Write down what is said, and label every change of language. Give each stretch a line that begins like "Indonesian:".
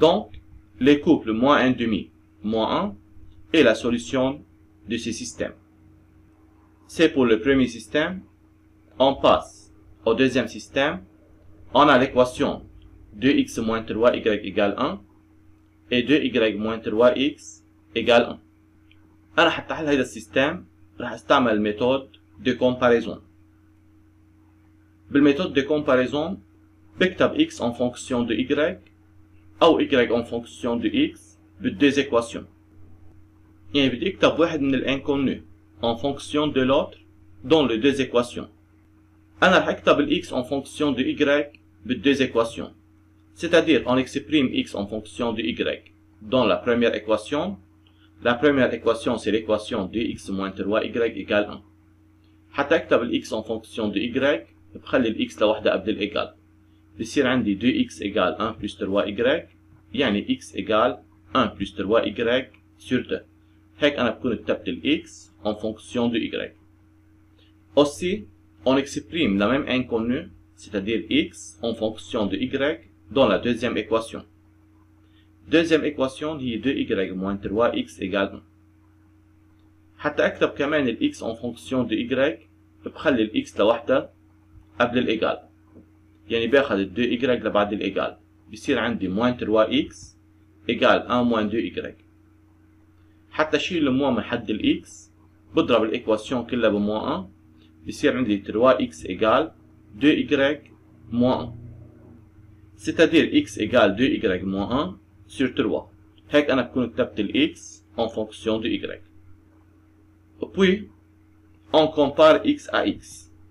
French: Donc les couples moins 1,5 moins 1 est la solution de ce système. C'est pour le premier système. On passe au deuxième système. On a l'équation 2x moins 3y égale 1 et 2y moins 3x égale 1.
Arabic: أنا حتى أحل هذا السيستم رح استعمل الميثود
French: de comparaison.
Arabic: بالميثود de comparaison بكتب
French: x en fonction de y
Arabic: أو
French: y en fonction de x
Arabic: بالدوز équations. يعني بدي اكتب واحد من الانكونو
French: en fonction de l'autre dans les deux équations.
Arabic: أنا رح أكتب ال x
French: en fonction de y
Arabic: بالدوز équations.
French: C'est-à-dire, on exprime x en fonction de y dans la première équation. La première équation, c'est l'équation 2x moins 3y égale 1.
Arabic: حتى أكتب ال x
French: en fonction de y
Arabic: بخلي ال x لوحدة قبل الإيجال. بصير عندي
French: 2x égale 1 plus 3y
Arabic: يعني x égale 1 plus 3y sur 2. هيك أنا بكون كتبت ال x en fonction de y.
French: Aussi, on exprime la même inconnue, c'est-à-dire x en fonction de y dans la deuxième équation. Deuxième équation
Arabic: هي
French: 2y moins 3x égale 1.
Arabic: حتى أكتب كمان ال x
French: en fonction de y
Arabic: بخلي ال x لوحدها قبل الإيجال. يعني باخد ال 2y لبعد الإيجال. بصير عندي
French: moins 3x égale 1 moins 2y.
Arabic: حتى شيل الموان من حد ال x بضرب الإيكواسيون كلها بموان 1. بصير عندي
French: 3x égale 2y moins 1. C'est-à-dire x égale 2y moins 1 sur 3.
Arabic: هيك أنا بكون كتبت ال x en fonction de y.
French: Puis, on compare x à x.